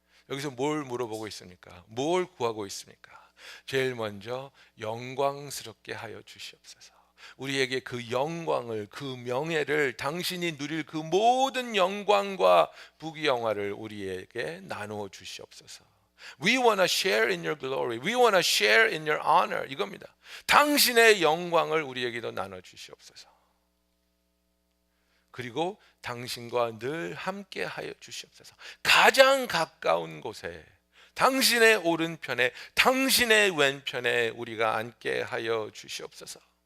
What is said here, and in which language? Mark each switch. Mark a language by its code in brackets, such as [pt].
[ko] 여기서 뭘 물어보고 있습니까? 뭘 구하고 있습니까? 제일 먼저 영광스럽게 하여 주시옵소서. 우리에게 그 영광을, 그 명예를, 당신이 누릴 그 모든 영광과 부귀영화를 우리에게 나누어 주시옵소서. [en] We want to share in your glory. We want to share in your honor. [ko] 이겁니다. 당신의 영광을 우리에게도 나눠 주시옵소서. 그리고 당신과 늘 함께 하여 주시옵소서. 가장 가까운 곳에 당신의 오른편에 당신의 왼편에 우리가 앉게 하여 주시옵소서.